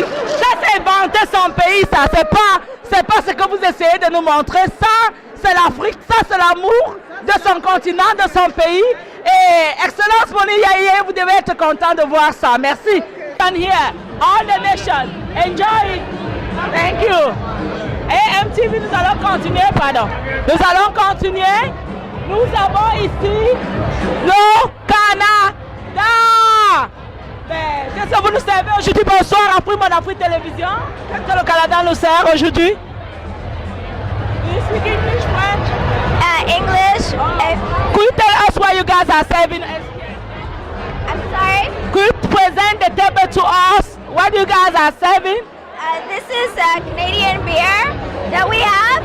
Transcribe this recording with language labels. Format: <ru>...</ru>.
<fr>Ça, c'est inventer son pays, ça. C'est pas ce que vous essayez de nous montrer. Ça, c'est l'Afrique. Ça, c'est l'amour de son continent, de son pays. Et Excellence Moni Yaye, vous devez être content de voir ça. Merci.</fr> <en>And here, all the nation, enjoy it. Thank you.</en> <fr>Et MTV, nous allons continuer, pardon. Nous allons continuer. Nous avons ici le Canada. Qu'est-ce que vous nous servez aujourd'hui? Bonsoir, Afrique, mon Afrique Télévision. Qu'est-ce que le Canada nous sert aujourd'hui?</fr> <en>Do you speak English, French? English. Could you tell us what you guys are serving? I'm sorry? Could you present the table to us? What you guys are serving? This is Canadian beer that we have.</en>